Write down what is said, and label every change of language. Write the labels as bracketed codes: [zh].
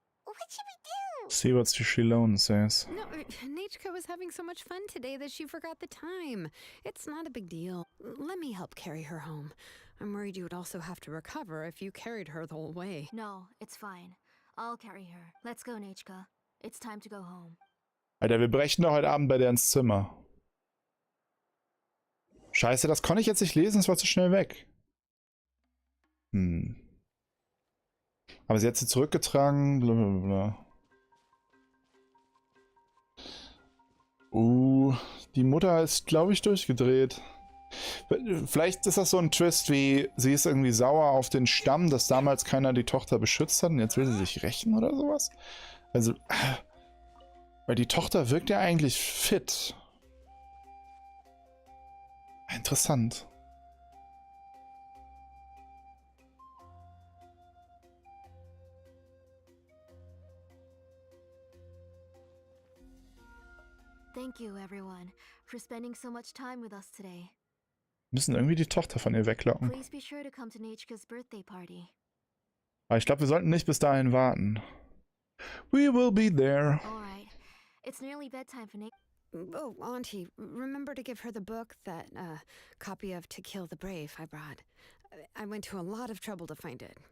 [en] What should we do? See what Xilonen says. No, Nechka was having so much fun today that she forgot the time. It's not a big deal. Let me help carry her home. I'm worried you would also have to recover if you carried her the whole way. No, it's fine. I'll carry her. Let's go, Nechka. It's time to go home. [de] Alter, wir brechen doch heute Abend bei der ins Zimmer. Scheiße, das konnte ich jetzt nicht lesen, es war zu schnell weg. Aber sie hat sie zurückgetragen, blablabla. Die Mutter ist, glaube ich, durchgedreht. Vielleicht ist das so ein Twist wie, sie ist irgendwie sauer auf den Stamm, dass damals keiner die Tochter beschützt hat und jetzt will sie sich rächen oder sowas. Also, weil die Tochter wirkt ja eigentlich fit. Interessant. [en] Thank you, everyone, for spending so much time with us today. [de] Müssen irgendwie die Tochter von ihr weglocken. [en] Please be sure to come to Nechka's birthday party. [de] Aber ich glaube, wir sollten nicht bis dahin warten. [en] We will be there. All right. It's nearly bedtime for Nechka. Oh, Auntie, remember to give her the book, that copy of To Kill the Brave I brought. I went to a lot of trouble to find it.